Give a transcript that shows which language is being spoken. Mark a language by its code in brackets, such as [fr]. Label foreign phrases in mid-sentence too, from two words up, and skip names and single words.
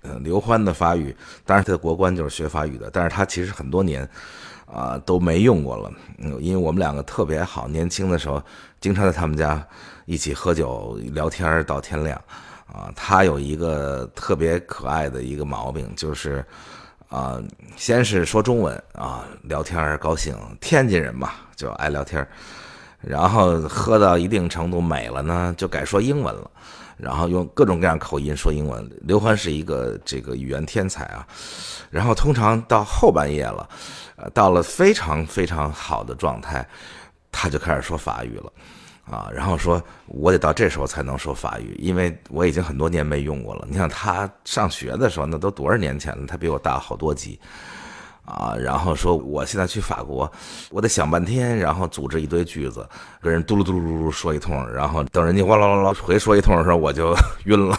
[zh] 劉歡的法語，當然他的國關就是學法語的，但是他其實很多年都沒用過了，因為我們兩個特別好，年輕的時候經常在他們家一起喝酒聊天到天亮他有一個特別可愛的一個毛病，就是先是說中文聊天高興，天津人嘛就愛聊天，然後喝到一定程度美了呢，就改說英文了，然後用各种各样口音說英文。劉歡是一個這個語言天才然後通常到後半夜了，到了非常非常好的狀態，他就開始說法語了然後說我得到這時候才能說法語，因為我已經很多年沒用過了。你看他上學的時候那都多少年前了，他比我大好多級然後說我現在去法國，我得想半天，然後組織一堆句子跟人嘟嚕嘟嚕嘟嚕說一通，然後等人家哇啦啦啦回說一通的時候我就暈了。